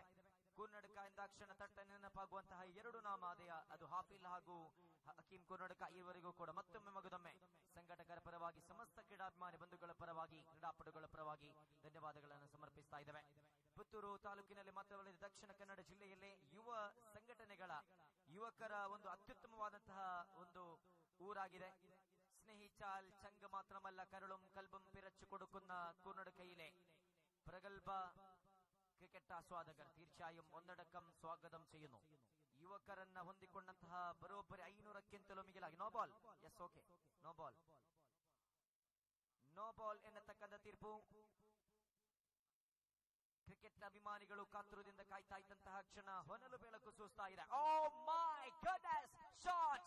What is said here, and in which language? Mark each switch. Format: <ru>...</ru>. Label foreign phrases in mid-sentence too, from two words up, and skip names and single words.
<kn>ಕರ್ನಾಟಕ ಎಂದಾಕ್ಷಣ ತಟ್ಟ ನೆನಪಾಗುವಂತಹ ಎರಡು ನಾಮಧೇಯ, ಅದು ಹಾಫಿಲ್ ಹಾಗೂ ಹಕೀಂ ಕರ್ನಾಟಕ. ಈವರೆಗೂ ಕೂಡ ಮತ್ತೊಮ್ಮೆ ಮಗದೊಮ್ಮೆ ಸಂಘಟಕರ ಪರವಾಗಿ, ಸಮಸ್ತ ಕ್ರೀಡಾಭಿಮಾನಿ ಬಂಧುಗಳ ಪರವಾಗಿ, ಕ್ರೀಡಾಪಟುಗಳ ಪರವಾಗಿ ಧನ್ಯವಾದಗಳನ್ನು ಸಮರ್ಪಿಸ್ತಾ ಇದ್ದೇವೆ. ಪುತ್ತೂರು ತಾಲೂಕಿನಲ್ಲಿ ಮಾತ್ರವಲ್ಲದೆ ದಕ್ಷಿಣ ಕನ್ನಡ ಜಿಲ್ಲೆಯಲ್ಲೇ ಯುವ ಸಂಘಟನೆಗಳ ಯುವಕರ ಒಂದು ಅತ್ಯುತ್ತಮವಾದಂತಹ ಒಂದು ഊരാಗಿದೆ.</kn> <ml>സ്നേഹിച്ചാൽ ചങ്ക മാത്രമല്ല കരളും കൽബും പിറച്ചു കൊടുക്കുന്ന കർണാടകയിലെ പ്രഗത്ഭ ക്രിക്കറ്റ് ആസ്വാദകർ തീർച്ചയായും ഒന്നടക്കം സ്വാഗതം ചെയ്യുന്നു.</ml> <kn>യുവಕರನ್ನ ಹೊಂದಿಕೊಂಡಂತಹ ಬರೋಬ್ಬರಿ 500ಕ್ಕಿಂತಲೂ ಮಿಗಿಲಾಗಿ</kn> <en>no ball. Yes, okay, no ball, no ball</en> <kn>ಎನ್ನತಕ್ಕಂಥ ತೀರ್ಪು. ಕ್ರಿಕೆಟ್ ಅಭಿಮಾನಿಗಳು ಕಾತುರದಿಂದ ಕಾಯ್ತಾ ಇದ್ದಂತಹ ಕ್ಷಣ ಹೊನಲು ಬೆಳಕು ಸೂಸ್ತಾ ಇದೆ.</kn> <en>Oh my goodness, shot!</en>